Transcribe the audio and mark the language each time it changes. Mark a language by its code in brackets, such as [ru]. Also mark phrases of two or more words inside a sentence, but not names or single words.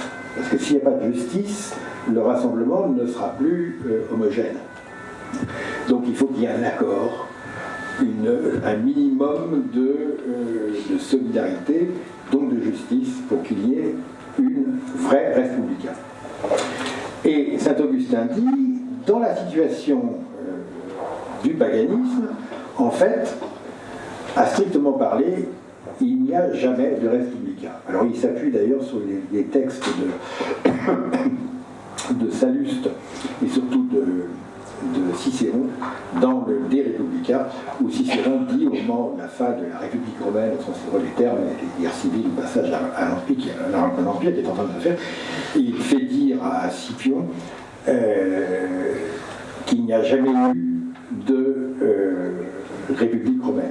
[fr] Parce que s'il n'y a pas de justice, le rassemblement ne sera plus homogène. Donc il faut qu'il y ait un accord, un minimum de solidarité, donc de justice, pour qu'il y ait une vraie [la] res publica. [fr] Et saint Augustin dit, dans la situation du paganisme, en fait, à strictement parler, il n'y a jamais de [la] res publica. [fr] Alors il s'appuie d'ailleurs sur les textes de Salluste et surtout de Cicéron dans le De Republica, où Cicéron dit au moment de la fin de la République romaine, au sens des termes, les guerres civiles, le passage à l'Empire qui est en train de se faire, il fait dire à Scipion qu'il n'y a jamais eu de République romaine.